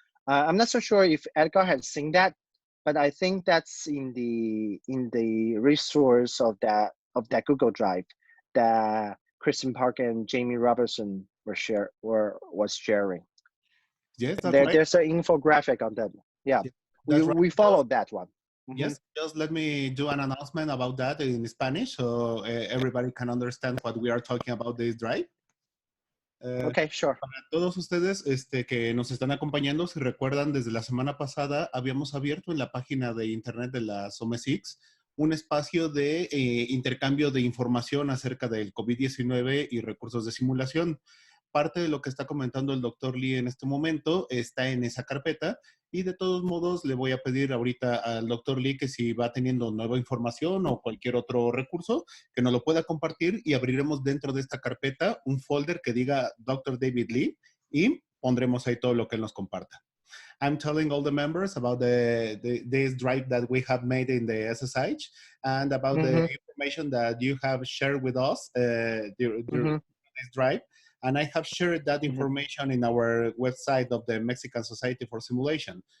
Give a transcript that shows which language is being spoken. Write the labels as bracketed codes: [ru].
[en] I'm not so sure if Edgar has seen that, but I think that's in the resource of that Google Drive that Kristen Park and Jamie Robertson was sharing. Yes, that's right. There's an infographic on that. Yeah, That's we followed that one. Yes, just let me do an announcement about that in Spanish so everybody can understand what we are talking about this drive. Okay, sure. [es] Para todos ustedes que nos están acompañando, si recuerdan, desde la semana pasada habíamos abierto en la página de internet de la SOMESICS un espacio de intercambio de información acerca del COVID-19 y recursos de simulación. Parte de lo que está comentando el doctor Lee en este momento está en esa carpeta y de todos modos le voy a pedir ahorita al doctor Lee que si va teniendo nueva información o cualquier otro recurso, que nos lo pueda compartir y abriremos dentro de esta carpeta un folder que diga Dr. David Lee y pondremos ahí todo lo que él nos comparta. [en] I'm telling all the members about this drive that we have made in the SSH and about the information that you have shared with us during this drive. And I have shared that information in our website of the Mexican Society for Simulation.